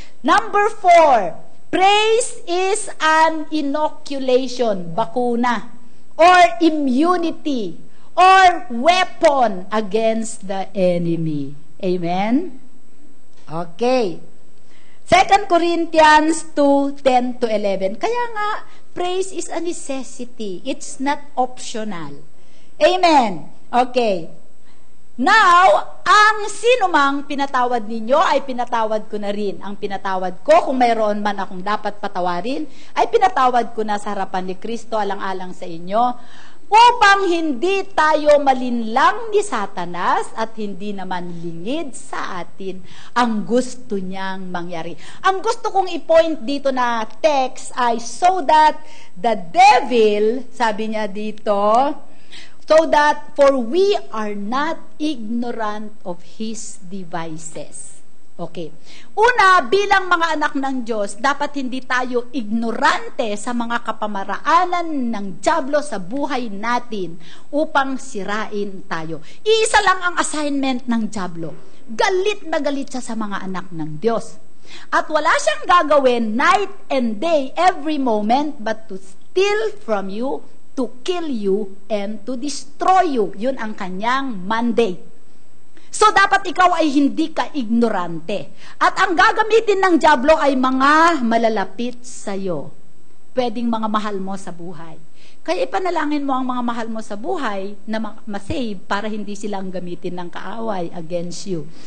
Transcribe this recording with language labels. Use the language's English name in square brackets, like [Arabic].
[English] Number 4, praise is an inoculation, bakuna, or immunity, or weapon against the enemy. Amen? Okay. 2 Corinthians 2:10-11. [Filipino] Kaya nga, [English] praise is a necessity. It's not optional. Amen. Okay. [Filipino] Now, ang sino mang pinatawad ninyo ay pinatawad ko na rin. Ang pinatawad ko, kung mayroon man akong dapat patawarin, ay pinatawad ko na sa harapan ni Kristo alang-alang sa inyo, upang hindi tayo malinlang ni Satanas at hindi naman lingid sa atin ang gusto niyang mangyari. Ang gusto kong i-point dito na text ay [English] so that the devil, [Filipino] sabi niya dito, [English] so that for we are not ignorant of his devices. Okay. [Filipino] Una, bilang mga anak ng Diyos, dapat hindi tayo ignorante sa mga kapamaraanan ng dyablo sa buhay natin upang sirain tayo. Iisa lang ang assignment ng dyablo. Galit na galit siya sa mga anak ng Diyos. At wala siyang gagawin [English] night and day, every moment, but to steal from you, to kill you, and to destroy you. [Filipino] Yun ang kanyang mandate. So, dapat ikaw ay hindi ka ignorante. At ang gagamitin ng dyablo ay mga malalapit sa'yo. Pwedeng mga mahal mo sa buhay. Kaya ipanalangin mo ang mga mahal mo sa buhay na masave para hindi silang gamitin ng kaaway [English] against you.